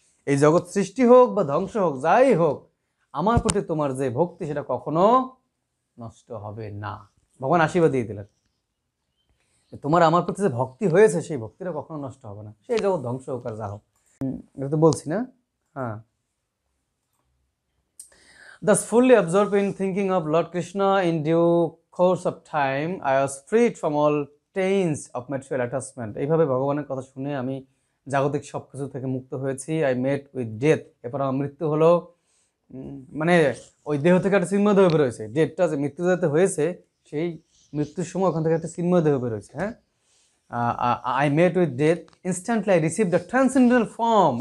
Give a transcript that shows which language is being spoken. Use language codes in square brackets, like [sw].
[bn] এই জগৎ সৃষ্টি হোক বা ধ্বংস হোক, যাই হোক, আমার প্রতি তোমার যে ভক্তি, সেটা কখনো নষ্ট হবে না। ভগবান আশীর্বাদ দিয়ে দিলেন, তোমার আমার প্রতি যে ভক্তি হয়েছে, সেই ভক্তিটা কখনো নষ্ট হবে না, সেই জগৎ ধ্বংস হোক আর যা হোক। এটা তো বলছি না? হ্যাঁ। [en] Thus fully absorbed in thinking of Lord Krishna, in due course of time I was freed from all taints of material attachment. [bn] এইভাবে ভগবানের কথা শুনে আমি জাগতিক সব কিছু থেকে মুক্ত হয়েছি। [en] I met with death, [bn] এরপর আমার মৃত্যু হলো। মানে ওই দেহ থেকে একটা চিন্ময় দেহ বেরোয়েছে, ডেথটা যে মৃত্যু যাতে হয়েছে, সেই মৃত্যুর সময় ওখান থেকে একটা চিন্ময় দেহ বেরোয়েছে। [en] হ্যাঁ, I met with death instantly I receive the transcendental form.